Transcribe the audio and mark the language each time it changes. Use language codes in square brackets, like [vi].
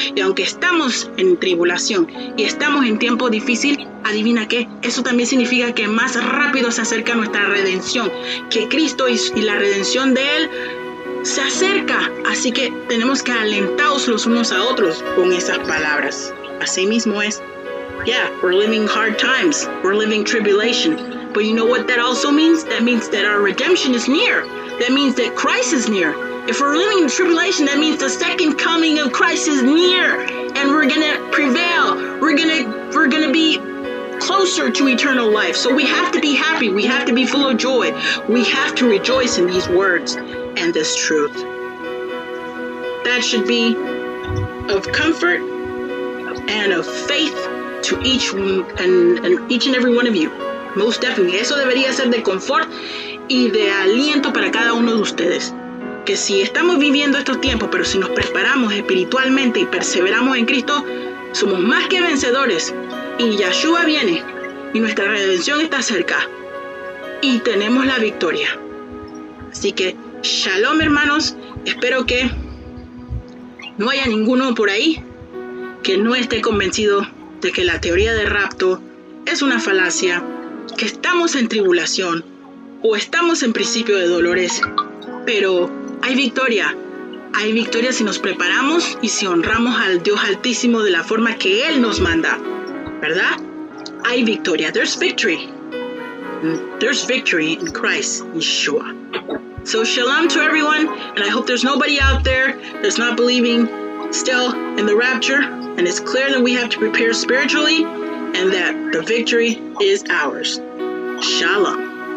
[es] Y aunque estamos en tribulación y estamos en tiempo difícil, adivina qué, eso también significa que más rápido se acerca nuestra redención, que Cristo y la redención de Él se acerca. Así que tenemos que alentarnos los unos a otros con esas palabras. Así mismo es. [en] Yeah, we're living hard times. We're living tribulation. But you know what that also means? That means that our redemption is near. That means that Christ is near. If we're living in tribulation, that means the second coming of Christ is near. And we're going to prevail. We're going to be closer to eternal life. So we have to be happy. We have to be full of joy. We have to rejoice in these words and this truth. That should be of comfort and of faith to each and every one of you. Most definitely. [es] Eso debería ser de confort y de aliento para cada uno de ustedes. Que si estamos viviendo estos tiempos, pero si nos preparamos espiritualmente y perseveramos en Cristo, somos más que vencedores. Y Yeshua viene y nuestra redención está cerca. Y tenemos la victoria. Así que, shalom, hermanos. Espero que no haya ninguno por ahí que no esté convencido de que la teoría del rapto es una falacia, que estamos en tribulación o estamos en principio de dolores, pero hay victoria si nos preparamos y si honramos al Dios Altísimo de la forma que Él nos manda, ¿verdad? Hay victoria. [en] There's victory in Christ Yeshua. So shalom to everyone, and I hope there's nobody out there that's not believing still in the rapture, and it's clear that we have to prepare spiritually and that the victory is ours. Shalom.